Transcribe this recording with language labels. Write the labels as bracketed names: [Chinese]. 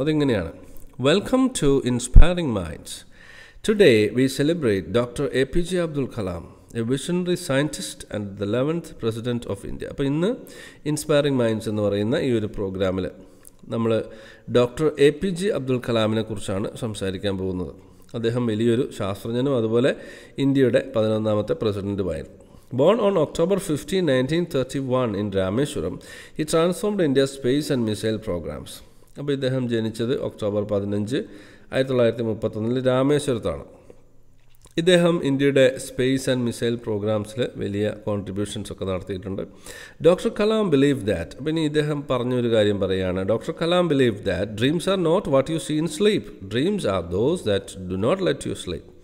[Malayalam] അതിങ്ങനെയാണ്: [English] Welcome to inspiring minds. Today we celebrate doctor APJ Abdul Kalam, a visionary scientist and the 11th president of India. [Malayalam] അപ്പോൾ ഇന്ന് inspiring minds എന്ന് പറയുന്ന ഈ ഒരു പ്രോഗ്രാമിൽ നമ്മൾ ഡോക്ടർ APJ അബ്ദുൽ കലാമിനെ കുറിച്ചാണ് സംസാരിക്കാൻ പോകുന്നത്. അദ്ദേഹം വലിയൊരു ശാസ്ത്രജ്ഞനും അതുപോലെ ഇന്ത്യയുടെ 11ാമത്തെ പ്രസിഡൻറ്റുമായിരുന്നു. [English] Born on October 15, 1931 in Rameshwaram, he transformed India's space and missile programs. [Malayalam] അപ്പോൾ ഇദ്ദേഹം ജനിച്ചത് ഒക്ടോബർ 15, 1931 രാമേശ്വരത്താണ്. ഇദ്ദേഹം ഇന്ത്യയുടെ സ്പേസ് ആൻഡ് മിസൈൽ പ്രോഗ്രാംസിൽ വലിയ കോൺട്രിബ്യൂഷൻസ് ഒക്കെ നടത്തിയിട്ടുണ്ട്. ഡോക്ടർ കലാം [English] believe that, [Malayalam] പിന്നെ ഇദ്ദേഹം പറഞ്ഞൊരു കാര്യം പറയുകയാണ്. [English] Doctor Kalam believe that dreams are not what you see in sleep, dreams are those that do not let you sleep.